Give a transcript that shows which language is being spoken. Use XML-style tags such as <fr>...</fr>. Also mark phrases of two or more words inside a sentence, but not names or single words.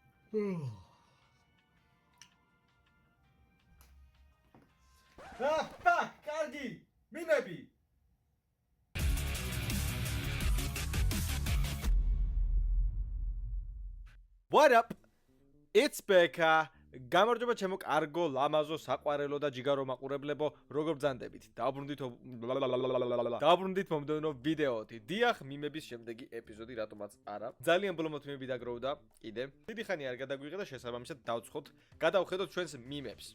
<ka>კარგი, მიმები.</ka> <en>What up? It's Becca.</en> <ka>გამარჯობა ჩემო კარგო, ლამაზო, საყვარელო და ჯიგარო მაყურებლებო, როგორ ბრძანდებით? დაბრუნდით მომდევნო ვიდეოთი. დიახ, მიმების შემდეგი ეპიზოდი, რატომაც არა. ძალიან ბოლომოთ მიმები დაგროვდა კიდე. დიდი ხანი არ გადაგვიღე და შესაბამისად დავწხოთ, გადავხედოთ ჩვენს მიმებს.</ka>